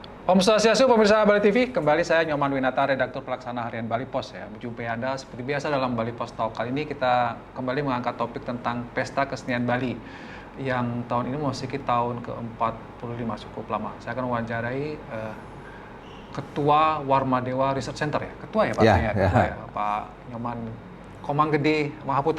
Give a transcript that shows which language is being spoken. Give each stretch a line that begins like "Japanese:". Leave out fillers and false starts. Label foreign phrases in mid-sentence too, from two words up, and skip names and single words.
Balinese: Om Swastiastu,
Indonesian: pemirsa Bali TV, kembali saya Nyoman Winata, redaktur pelaksana harian Bali Pos ya. Berjumpa Anda seperti biasa dalam Bali Pos Talk. Kali ini kita kembali mengangkat topik tentang Pesta Kesenian Bali yang tahun ini memasuki tahun ke-45, cukup lama. Saya akan mewawancarai Ketua Warmadewa Research Center ya. Ketua ya Pak? Ketua ya, Pak Nyoman Komang-Gede Mahaputra.